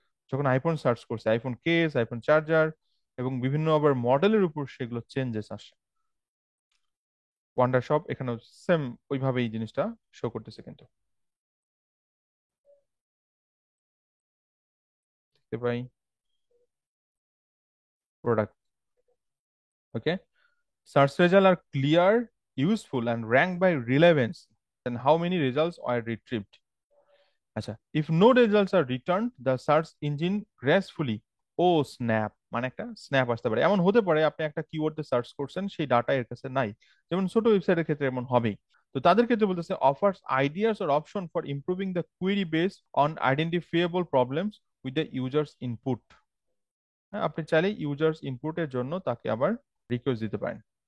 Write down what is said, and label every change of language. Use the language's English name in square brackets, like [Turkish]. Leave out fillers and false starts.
[Bangla] যখন iPhone search করছে, iPhone case, iPhone charger এবং বিভিন্ন আবার মডেলের উপর সেগুলো চেঞ্জেস আসে। ওয়ান্ডার শপ এখানেও সেম ওইভাবেই জিনিসটা শো করতেছে কিন্তু, দেখতে পাই product. [English] Okay, search results are clear, useful, and ranked by relevance. And how many results are retrieved? আচ্ছা, if no results are returned, the search engine gracefully, ও snap, [Bangla] মানে একটা snap আসতে পারে। এমন হতে পারে আপনি একটা কিওয়ার্ডে সার্চ করছেন, সেই ডাটা এর কাছে নাই, যেমন ছোট ওয়েবসাইটের ক্ষেত্রে এমন হবেই। তো তাদের ক্ষেত্রে বলতেছে [English] Offers ideas or option for improving the query base on identifiable problems with the users input. [Bangla] হ্যাঁ, আপনি চাইলে ইউজার্স ইনপুটের জন্য তাকে আবার রিকোয়েস্ট দিতে পারেন।